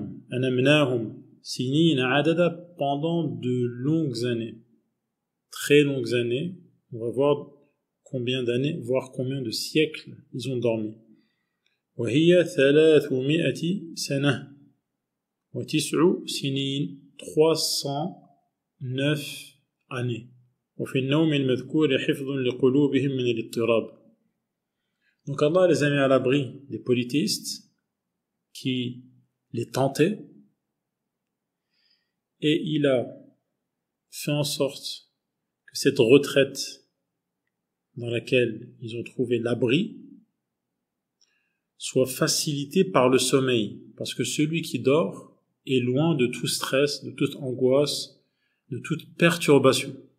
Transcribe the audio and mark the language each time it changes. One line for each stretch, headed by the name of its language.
Arabic: Anamnahum sinina adada,
French: pendant de longues années, très longues années. On va voir combien d'années, voire combien de siècles ils ont dormi.
Arabic: وهي 300 سنة وتسع سنين, 309 années. وفي النوم المذكور حفظ لقلوبهم من الاضطراب.
French: Donc Allah les a mis à l'abri des polythéistes qui les tentaient, et il a fait en sorte que cette retraite dans laquelle ils ont trouvé l'abri soit facilitée par le sommeil, parce que celui qui dort est loin de tout stress, de toute angoisse, de toute perturbation.